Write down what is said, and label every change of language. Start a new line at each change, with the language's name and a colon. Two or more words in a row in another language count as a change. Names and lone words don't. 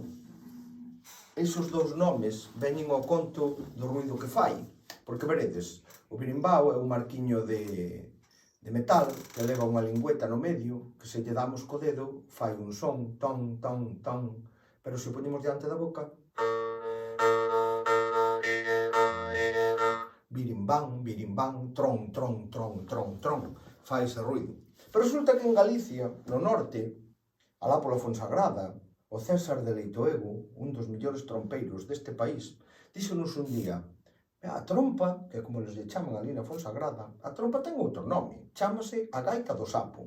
Galician: Esos dous nomes veñen ao conto do ruido que fai. Porque veredes, o birimbao é un marquiño de metal que leva unha lingüeta no medio, que se lle damos co dedo, fai un son, ton, ton, ton. Pero se o poñemos diante da boca, birimbán, birimbán, tron, tron, tron, tron, tron. fai ese ruido. Pero resulta que en Galicia, no norte, alá pola Fonsagrada, o César de Leitoego, un dos mellores trompeiros deste país, díxonos un día: a trompa, que como les chaman ali na Fonsagrada, a trompa ten outro nome, chámase a gaita do sapo.